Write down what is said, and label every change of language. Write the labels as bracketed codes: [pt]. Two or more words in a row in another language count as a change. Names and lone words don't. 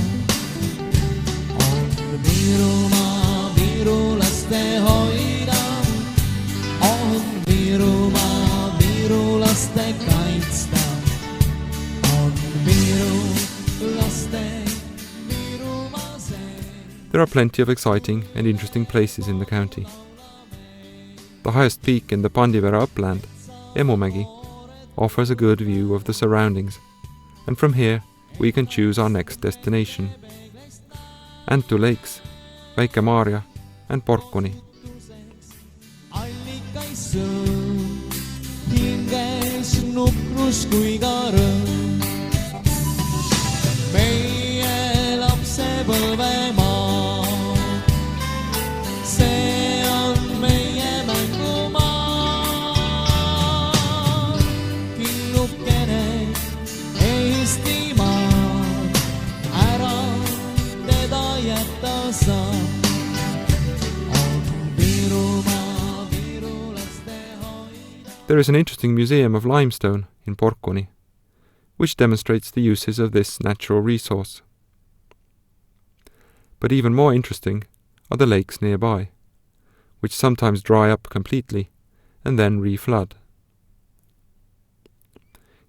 [et] On Virumaa virulaste hoida, on Virumaa virulaste kaitsta, on virulaste Virumaa see. [en] There are plenty of exciting and interesting places in the county. The highest peak in the Pandivera upland, Emumägi, offers a good view of the surroundings, and from here we can choose our next destination. Antu Lakes, Väike-Maarja and Porkuni. [et] Hinges nukrus kui ka rõõm, meie lapsepõlvemaa, see on meie mängumaa. Killukene Eestimaa, ära teda jätta saa. [en] There is an interesting museum of limestone in Porkuni, which demonstrates the uses of this natural resource. But even more interesting are the lakes nearby, which sometimes dry up completely and then re-flood.